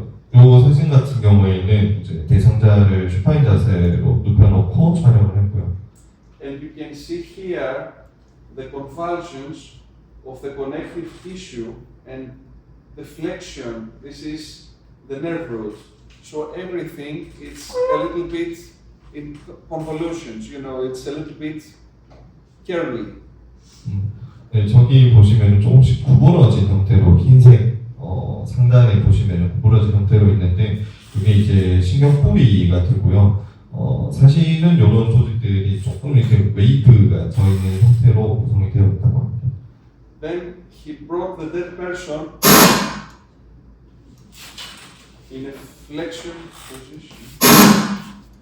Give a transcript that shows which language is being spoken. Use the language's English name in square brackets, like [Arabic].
[Korean] 네, 요 사진 같은 경우에는 이제 대상자를 슈파인 자세로 눕혀놓고 촬영을 했고요. [English] And you can see here the convulsions of the connective tissue and the flexion. This is the nerve root. So everything is a little bit in convolutions, you know, it's a little bit curly. [Korean] 네, 저기 보시면 조금씩 구부러진 형태로 흰색 상단에 보시면 구부러진 형태로 있는데 이게 이제 신경 뿌리가 되고요. 사실은 이런 조직들이 조금 이렇게 웨이브가 져 있는 형태로 구성이 되어 있다고 합니다. [English] Then he brought the dead person in a flexion position.